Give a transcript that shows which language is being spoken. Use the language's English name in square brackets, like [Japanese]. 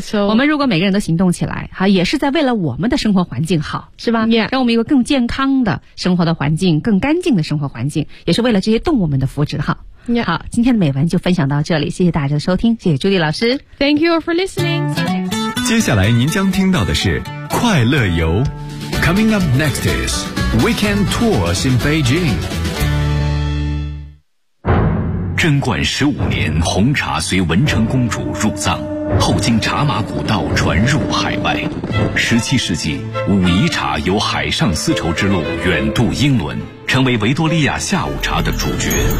[English] So, [Chinese] 我们如果每个人都行动起来，哈，也是在为了我们的生活环境好，是吧？ [English] Yeah. [Chinese] 让我们有个更健康的生活的环境，更干净的生活环境，也是为了这些动物们的福祉，哈。 [English] Yeah. [Chinese] 好，今天的美文就分享到这里，谢谢大家的收听，谢谢朱莉老师。 [English] Thank you for listening. [Chinese] 接下来您将听到的是快乐游 ， [English] Coming up next is Weekend Tours in Beijing. [Chinese] 贞观十五年，红茶随文成公主入藏，后经茶马古道传入海外。十七世纪，武夷茶由海上丝绸之路远渡英伦，成为维多利亚下午茶的主角。